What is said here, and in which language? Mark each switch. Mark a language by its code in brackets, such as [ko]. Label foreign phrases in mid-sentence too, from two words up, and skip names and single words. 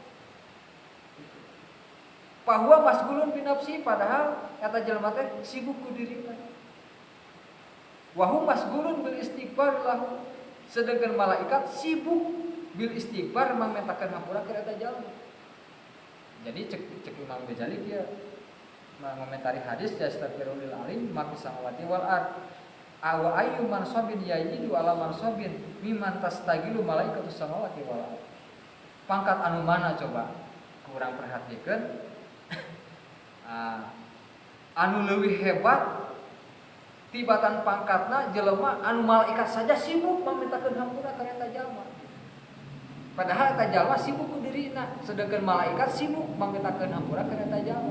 [su] Bahwa [ar] مشغول بنفسه [su] padahal eta jalma teh sibuk ku dirina. [ar] وهم مشغولون بالاستغفار له, [su] sedangkan malaikat sibuk [ar] بالاستغفار [su] mangmentakeun hampura keur eta jalma. Jadi cek [ar] Imam Ghazali [id] dia mengomentari hadis [ar] يستغفر للعالم ما في السماوات والأرض. وأي منصب يزيد على منصب ممن تشتغل ملائكة السماوات والأرض. [su] Pangkat anu mana coba? Kurang perhatikeun. Anu leuwih hebat tibatan pangkatna jelema anu malaikat saja sibuk memintakeun hampura ka eta jalma. Padahal eta jalma sibuk ku dirina, sedangkan malaikat sibuk memintakeun hampura ka eta jalma.